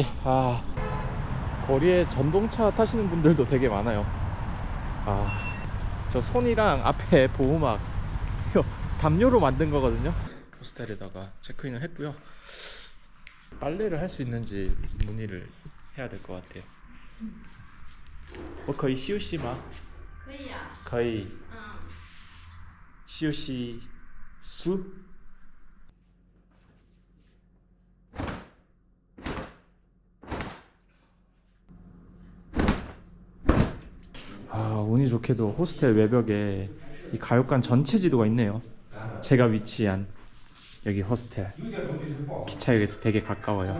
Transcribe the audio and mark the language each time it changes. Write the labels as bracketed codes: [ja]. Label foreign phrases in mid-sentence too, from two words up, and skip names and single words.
[ko] 거리에 전동차 타시는 분들도 되게 많아요. 저 손이랑 앞에 보호막 이거 담요로 만든 거거든요. 호스텔에다가 체크인을 했고요. 빨래를 할 수 있는지 문의를 해야 될 것 같아요. [zh] 我可以休息吗？可以啊。可以。休息 수？ [ko] 운이 좋게도 호스텔 외벽에 이 가육관 전체 지도가 있네요. 제가 위치한 여기 호스텔 기차역에서 되게 가까워요.